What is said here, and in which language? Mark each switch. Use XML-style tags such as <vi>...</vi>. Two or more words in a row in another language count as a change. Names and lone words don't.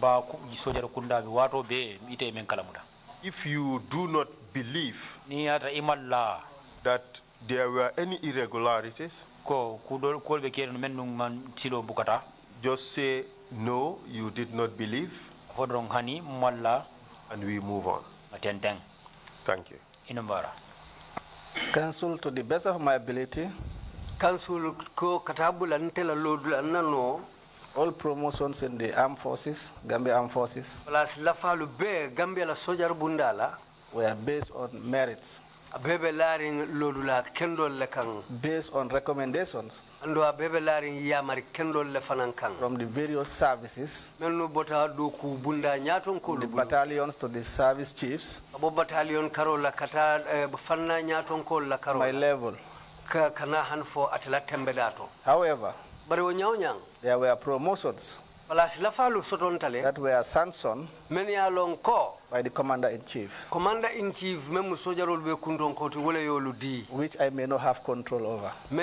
<en>If you do not believe that there were any irregularities, just say no, you did not believe, and we move on. Thank you. Council, to the best of my ability,</en> <man>Council ko katabula ntela lodula nano</man> <en>all promotions in the armed forces, Gambia armed forces,</en> <man>plus lafalu be Gambia la sojar bundala</man> <en>were based on merits,</en> <man>abebe laring lodula kendol le kang,</man> <en>based on recommendations</en> <man>ando abebe laring yamari kendol le fanan kang</man> <en>from the various services,</en> <man>menu bota do ku bunda nyaton ko</man> <en>the battalions to the service chiefs,</en> <man>abo battalion karola kata fanna nyaton ko la karola</man> <en>my level. However, there were promotions that were sanctioned by the Commander-in-Chief, which I may not have control over.</en>